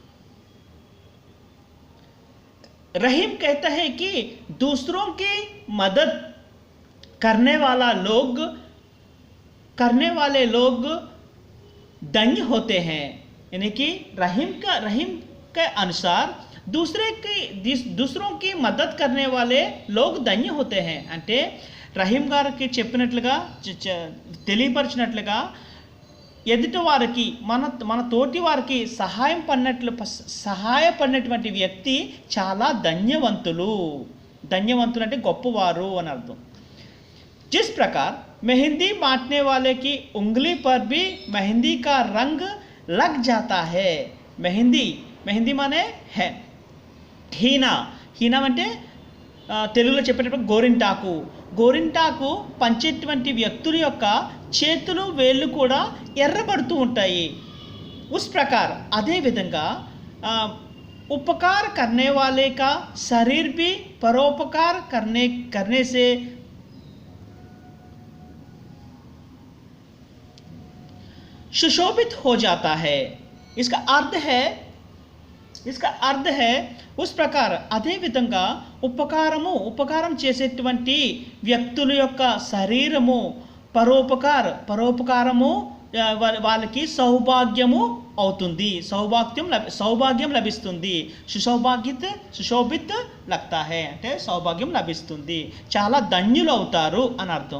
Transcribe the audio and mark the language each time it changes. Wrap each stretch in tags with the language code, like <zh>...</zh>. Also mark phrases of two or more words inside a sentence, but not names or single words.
<hi>रहीम कहता है कि दूसरों की मदद करने वाले लोग धन्य होते हैं. यानी कि रहीम के अनुसार दूसरों की मदद करने वाले लोग धन्य होते हैं.</hi> <te>అంటే రహీం గారికి చెప్పినట్లుగా తెలియపరిచినట్లుగా ఎదుటి వారికి మన తోటి వారికి సహాయపడినటువంటి వ్యక్తి చాలా ధన్యవంతులు. ధన్యవంతులు అంటే గొప్పవారు అని అర్థం.</te> <hi>जिस प्रकार मेहंदी बांटने वाले की उंगली पर भी मेहंदी का रंग लग जाता है. मेहंदी, मेहंदी माने है.</hi> <te>హీనా, హీనా అంటే తెలుగులో చెప్పేటప్పుడు గోరింటాకు. గోరింటాకు పంచేటువంటి వ్యక్తుల యొక్క చేతులు వేళ్ళు కూడా ఎర్రబడుతూ ఉంటాయి.</te> <hi>उस प्रकार</hi> <te>అదే విధంగా</te> <hi>उपकार करने वाले का शरीर भी परोपकार करने से सुशोभित हो जाता है. इसका अर्थ है उस प्रकार</hi> <te>అదే విధంగా ఉపకారం చేసేటువంటి వ్యక్తుల యొక్క శరీరము పరోపకారము వాళ్ళకి సౌభాగ్యము అవుతుంది, సౌభాగ్యం లభిస్తుంది.</te> <hi>सुशोभित लगता है</hi> <te>అంటే సౌభాగ్యం లభిస్తుంది, చాలా ధన్యులు అవుతారు అని అర్థం.</te>